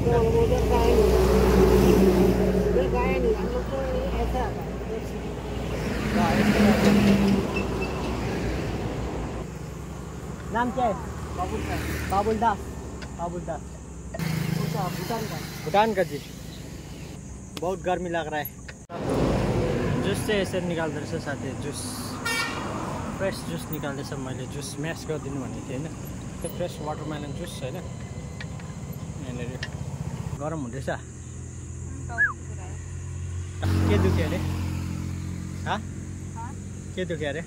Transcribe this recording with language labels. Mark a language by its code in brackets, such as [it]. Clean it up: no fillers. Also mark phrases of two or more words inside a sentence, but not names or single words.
[hi] उधर गए नहीं हम लोग तो ऐसा नाम क्या है? बाबुल दास। भूटान का जी। बहुत गर्मी लग रहा है। [ne] जुस चाहिँ यसरी निकाल्दो रहेछ साथी। [en] juice fresh juice [ne] निकाल्दैछ। मैले जुस म्यास गरिदिनु भनेको थिएँ होइन। त्यो [en] fresh watermelon juice [ne] होइन। यहाँनिर गरम हुँदैछ। के दुख्यो अरे? के दुख्यो अरे?